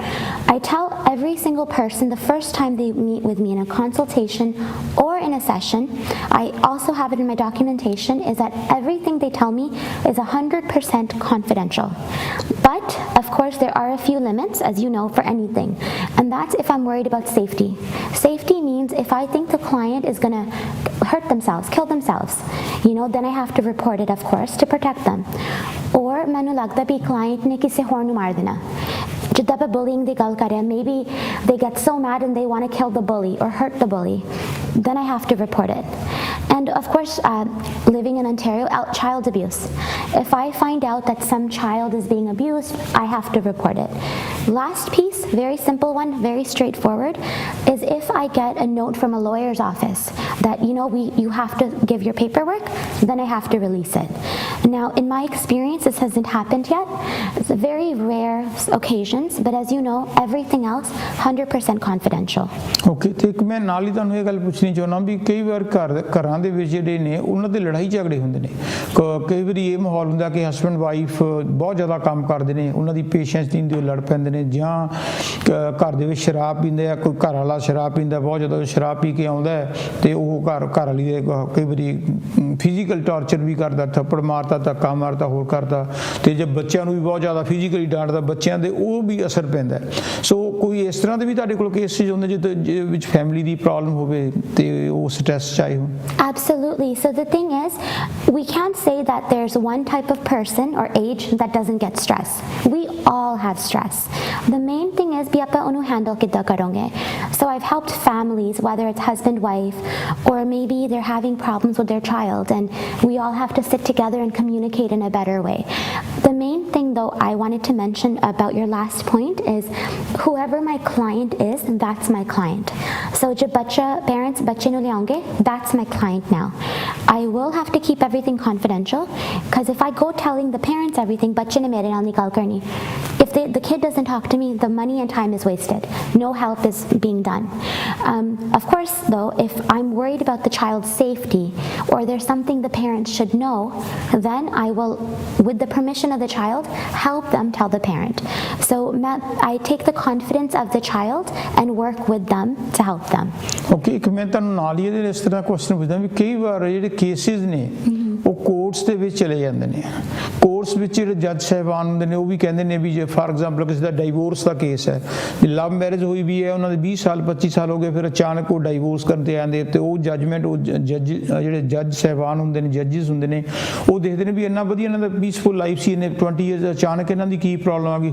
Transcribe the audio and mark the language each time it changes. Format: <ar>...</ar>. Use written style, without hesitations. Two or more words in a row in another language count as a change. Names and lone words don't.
<en>I tell every single person the first time they meet with me in a consultation or in a session, I also have it in my documentation, is that everything they tell me is 100% confidential. But of course there are a few limits, as you know, for anything, and that's if I'm worried about safety. Safety means if I think the client is going to hurt themselves, kill themselves, then I have to report it, of course, to protect them.</en> <pa>Or ਮੈਨੂੰ ਲੱਗਦਾ ਬਈ client ਨੇ ਕਿਸੇ ਹੋਰ ਨੂੰ ਮਾਰ ਦੇਣਾ, ਜਿੱਦਾਂ ਆਪਾਂ bullying ਦੀ ਗੱਲ ਕਰ ਰਹੇ ਹਾਂ,</pa> <en>maybe they get so mad and they want to kill the bully or hurt the bully, then I have to report it. And of course, living in Ontario, child abuse. If I find out that some child is being abused, I have to report it. Last piece, very simple one, very straightforward, is if I get a note from a lawyer's office that, you have to give your paperwork, then I have to release it. Now, in my experience, this hasn't happened yet. It's a very rare occasions, but as you know, everything else, 100% confidential.</en> <pa>Okay, ਤੇ ਇੱਕ ਮੈਂ ਨਾਲ ਹੀ ਤੁਹਾਨੂੰ ਇਹ ਗੱਲ ਪੁੱਛਣੀ ਚਾਹੁੰਦਾ ਵੀ ਕਈ ਵਾਰ ਘਰਾਂ ਦੇ ਵਿੱਚ ਜਿਹੜੇ ਨੇ ਉਹਨਾਂ ਦੇ ਲੜਾਈ ਝਗੜੇ ਹੁੰਦੇ ਨੇ. ਕਈ ਵਾਰੀ ਇਹ ਮਾਹੌਲ ਹੁੰਦਾ ਕਿ</pa> <en>husband wife</en> <pa>ਬਹੁਤ ਜ਼ਿਆਦਾ ਕੰਮ ਕਰਦੇ ਨੇ, ਉਹਨਾਂ ਦੀ ਪੇਸ਼ੈਂਸ ਨਹੀਂ ਹੁੰਦੀ, ਉਹ ਲੜ ਪੈਂਦੇ ਨੇ, ਜਾਂ ਘਰ ਦੇ ਵਿੱਚ ਸ਼ਰਾਬ ਪੀਂਦੇ ਆ, ਕੋਈ ਘਰ ਵਾਲਾ ਸ਼ਰਾਬ ਪੀਂਦਾ ਬਹੁਤ ਜ਼ਿਆਦਾ, ਸ਼ਰਾਬ ਪੀ ਕੇ ਆਉਂਦਾ ਅਤੇ ਉਹ ਘਰ ਵਾਲੀ ਦੇ ਕਈ ਵਾਰੀ</pa> <en>physical torture</en> <pa>ਵੀ ਕਰਦਾ, ਥੱਪੜ ਮਾਰਦਾ, ਧੱਕਾ ਮਾਰਦਾ, ਹੋਰ ਕਰਦਾ, ਅਤੇ ਜੇ ਬੱਚਿਆਂ ਨੂੰ ਵੀ ਬਹੁਤ ਜ਼ਿਆਦਾ ਫਿਜ਼ੀਕਲੀ ਡਾਂਟਦਾ, ਬੱਚਿਆਂ ਦੇ ਉਹ ਵੀ ਅਸਰ ਪੈਂਦਾ. ਸੋ ਕੋਈ ਇਸ ਤਰ੍ਹਾਂ ਦੇ ਵੀ ਤੁਹਾਡੇ ਕੋਲ ਕੇਸਿਸ ਹੁੰਦੇ ਜਿਹਦੇ ਵਿੱਚ ਫੈਮਿਲੀ ਦੀ ਪ੍ਰੋਬਲਮ ਹੋਵੇ ਅਤੇ ਉਹ ਸਟ੍ਰੈਸ 'ਚ ਆਏ ਹੋਣ?</pa> <en>Absolutely. So the thing is, we can't say that there's one type of person or age that doesn't get stress. We all have stress. The main thing is</en> <pa>ਵੀ ਆਪਾਂ ਉਹਨੂੰ handle ਕਿੱਦਾਂ ਕਰੋਗੇ.</pa> <en>So I've helped families, whether it's husband, wife, or maybe they're having problems with their child, and we all have to sit together and communicate in a better way. The main thing though I wanted to mention about your last point is whoever my client is, that's my client. So</en> <pa>ਜੋ parents ਬੱਚੇ ਨੂੰ ਲੈ ਆਉਣਗੇ,</pa> <en>that's my client now. I will have to keep everything confidential, because if I go telling the parents everything,</en> <pa>ਬੱਚੇ ਨੇ ਮੇਰੇ ਨਾਲ ਨਹੀਂ ਗੱਲ ਕਰਨੀ,</pa> <en>if the kid doesn't talk to me, the money and time is wasted. No help is being done. Of course though, if I'm worried about the child's safety or there's something the parents should know, then I will, with the permission of the child, help them tell the parent. So I take the confidence of the child and work with them to help them.</en> <pa>ਓਕੇ, ਇੱਕ ਮੈਂ ਤੁਹਾਨੂੰ ਨਾਲ ਹੀ ਇਹਦੇ ਇਸ ਤਰ੍ਹਾਂ ਕੁਐਸਚਨ ਪੁੱਛਦਾ ਵੀ ਕਈ ਵਾਰ ਜਿਹੜੇ ਕੇਸਿਸ ਨੇ ਉਹ ਕੋਰਟਸ ਦੇ ਵਿੱਚ ਚਲੇ ਜਾਂਦੇ ਨੇ। ਕੋਰਟਸ ਵਿੱਚ ਜਿਹੜੇ ਜੱਜ ਸਾਹਿਬਾਨ ਹੁੰਦੇ ਨੇ ਉਹ ਵੀ ਕਹਿੰਦੇ ਨੇ ਵੀ ਜੇ</pa> <en>for example</en> <pa>ਕਿਸੇ ਦਾ ਡਾਈਵੋਰਸ ਦਾ ਕੇਸ ਹੈ,</pa> <en>love marriage</en> <pa>ਹੋਈ ਵੀ ਹੈ, ਉਹਨਾਂ ਦੇ 20 ਸਾਲ 25 ਸਾਲ ਹੋ ਗਏ, ਫਿਰ ਅਚਾਨਕ ਉਹ ਡਾਈਵੋਰਸ ਕਰਨ ਤੇ ਆਉਂਦੇ ਤੇ ਉਹ ਜੱਜਮੈਂਟ ਉਹ ਜਿਹੜੇ ਜੱਜ ਸਾਹਿਬਾਨ ਹੁੰਦੇ ਨੇ, ਜੱਜਿਸ ਹੁੰਦੇ ਨੇ, ਉਹ ਦੇਖਦੇ ਨੇ ਵੀ ਇੰਨਾ ਵਧੀਆ ਇਹਨਾਂ ਦਾ</pa> <en>peaceful life</en> <pa>ਸੀ, ਇਹਨੇ 20 ਈਅਰਸ, ਅਚਾਨਕ ਇਹਨਾਂ ਦੀ ਕੀ ਪ੍ਰੋਬਲਮ ਆ ਗਈ।</pa>